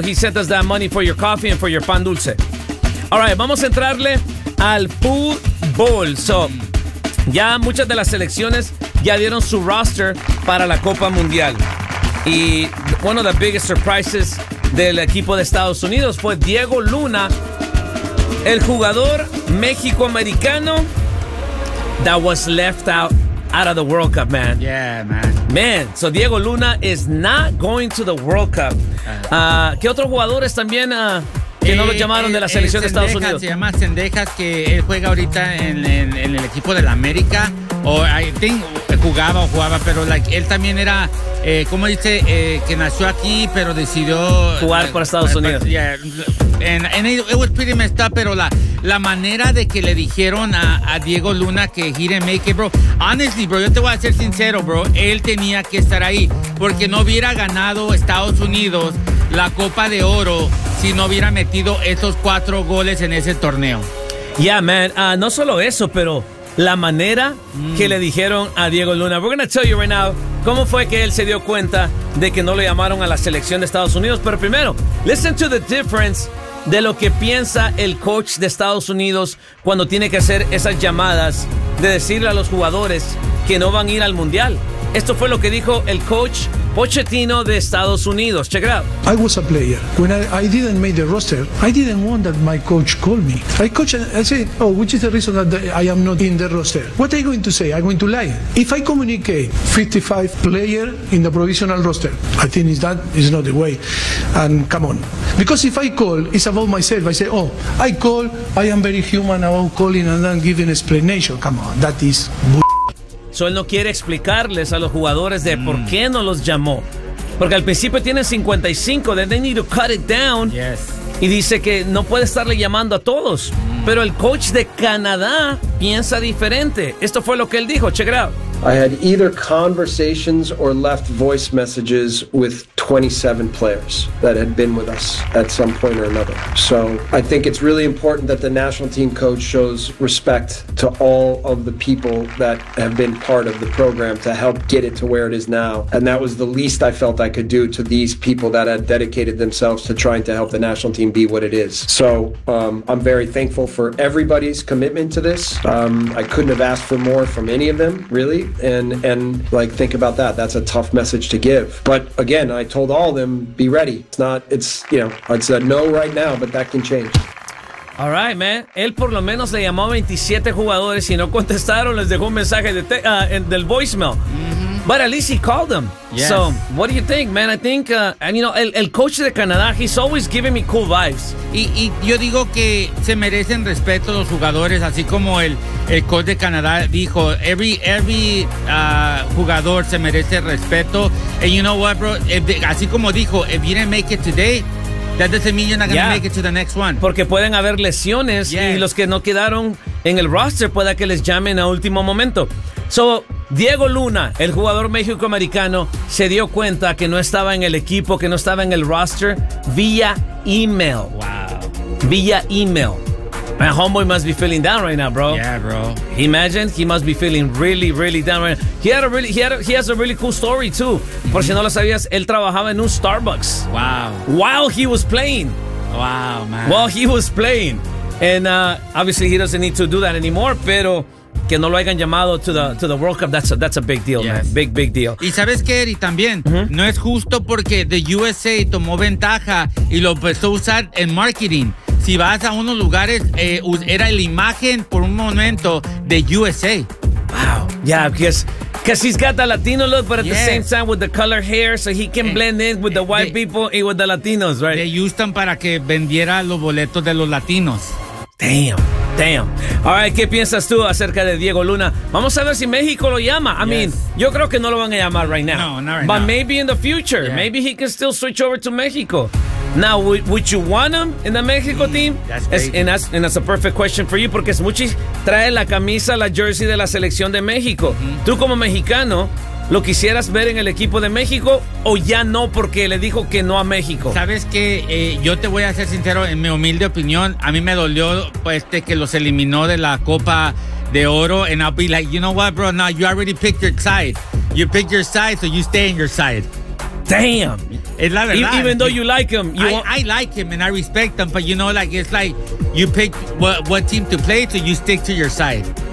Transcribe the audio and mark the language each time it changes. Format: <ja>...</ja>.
<en>He sent us that money for your coffee and for your pan dulce.</en> <es>All right, vamos a entrarle al fútbol. So, ya muchas de las selecciones ya dieron su roster para la Copa Mundial. Y</es> <en>one of the biggest surprises</en> <es>del equipo de Estados Unidos fue Diego Luna, el jugador mexico-americano</es> <en>that was left out. Out of the World Cup, man. Yeah, man. Man, so Diego Luna is not going to the World Cup.</en> <es>¿Qué otros jugadores también que no lo llamaron de la selección Sendejas, de Estados Unidos? Se llama Sendejas, que él juega ahorita en el equipo de la América. O</es> <en>I think</en> <es>jugaba, pero like, él también era, ¿cómo dice? Que nació aquí, pero decidió jugar para Estados Unidos.</es> <en>And it was pretty messed up,</en> <es>pero la manera de que le dijeron a Diego Luna que</es> <en>he didn't make it, bro. Honestly, bro,</en> <es>yo te voy a ser sincero, bro. Él tenía que estar ahí porque no hubiera ganado Estados Unidos la Copa de Oro si no hubiera metido esos 4 goles en ese torneo.</es> <en>Yeah, man.</en> <es>No solo eso, pero la manera que le dijeron a Diego Luna.</es> <en>We're going to tell you right now</en> <es>cómo fue que él se dio cuenta de que no lo llamaron a la selección de Estados Unidos. Pero primero,</es> <en>listen to the difference</en> <es>de lo que piensa el coach de Estados Unidos cuando tiene que hacer esas llamadas de decirle a los jugadores que no van a ir al Mundial. Esto fue lo que dijo el coach Pochettino de Estados Unidos.</es> <en>Check it out. I was a player. When I didn't make the roster, I didn't want that my coach called me. I said, oh, which is the reason that I am not in the roster? What are you going to say? I'm going to lie. If I communicate 55 player in the provisional roster, I think is not the way. And come on. Because if I call, it's about myself. I say, oh, I call, I am very human about calling and then giving explanation. Come on, that is bullshit.</en> <es>So él no quiere explicarles a los jugadores de por qué no los llamó. Porque al principio tienen 55,</es> <en>then they need to cut it down. Yes.</en> <es>Y dice que no puede estarle llamando a todos. Pero el coach de Canadá piensa diferente. Esto fue lo que él dijo.</es> <en>Check it out. I had either conversations or left voice messages with 27 players that had been with us at some point or another. So I think it's really important that the national team coach shows respect to all of the people that have been part of the program to help get it to where it is now. And that was the least I felt I could do to these people that had dedicated themselves to trying to help the national team be what it is. So I'm very thankful for everybody's commitment to this. I couldn't have asked for more from any of them, really. And like, think about that. That's a tough message to give. But again, I told all of them, be ready. It's a no right now, but that can change. All right, man.</en> <es>Él por lo menos le llamó a 27 jugadores y no contestaron. Les dejó un mensaje del voicemail. Mm-hmm.</es> <en>But at least he called them. Yes. So what do you think, man? I think,</en> <es>el coach de Canadá,</es> <en>he's always giving me cool vibes.</en> <es>Y yo digo que se merecen respeto los jugadores, así como el coach de Canadá dijo, every jugador se merece respeto.</es> <en>And you know what, bro?</en> <es>Así como dijo,</es> <en>if you didn't make it today, that doesn't mean you're not going to make it to the next one.</en> <es>Porque pueden haber lesiones y los que no quedaron en el roster pueda que les llamen a último momento. So, Diego Luna, el jugador mexico-americano, se dio cuenta que no estaba en el equipo, que no estaba en el roster, vía email.</es> <en>Wow. Vía email. My homeboy must be feeling down right now, bro. Yeah, bro. Imagine, he must be feeling really, really down right now. He has a really cool story, too. Mm-hmm.</en> <es>Por si no lo sabías, él trabajaba en un Starbucks.</es> <en>Wow. While he was playing. Wow, man. While he was playing. And obviously, he doesn't need to do that anymore,</en> <es>pero que no lo hayan llamado</es> <en>to the World Cup, that's a big deal, yes, man. Big, big deal.</en> <es>Y sabes qué, Eddie, también, mm-hmm, no es justo porque the USA tomó ventaja y lo empezó a usar en marketing. Si vas a unos lugares, era la imagen por un momento de USA.</es> <en>Wow. Yeah, because Because he's got the Latino look, but at the same time with the color hair, so he can blend in with the white people and with the Latinos, right?</en> <es>They used him para que vendiera los boletos de los Latinos.</es> <en>Damn.</en> <es>All right, ¿qué piensas tú acerca de Diego Luna? Vamos a ver si México lo llama.</es> <en>I mean,</en> <es>yo creo que no lo van a llamar</es> <en>right now. No, not right but But maybe in the future. Yeah. Maybe he can still switch over to Mexico. Now, would you want him in the Mexico team? That's crazy. And that's a perfect question for you,</en> <es>porque Smuchi trae la camisa, la jersey de la selección de México. Mm-hmm. Tú como mexicano, ¿lo quisieras ver en el equipo de México o ya no porque le dijo que no a México? ¿Sabes qué? Yo te voy a ser sincero, en mi humilde opinión, a mí me dolió que los eliminó de la Copa de Oro.</es> <en>And I'll be like, you know what, bro? No, you already picked your side. You picked your side, so you stay in your side. Damn.</en> <es>Es la verdad.</es> <en>Even though you like him. I like him and I respect him, but you know, like, it's like you pick what team to play, so you stick to your side.</en>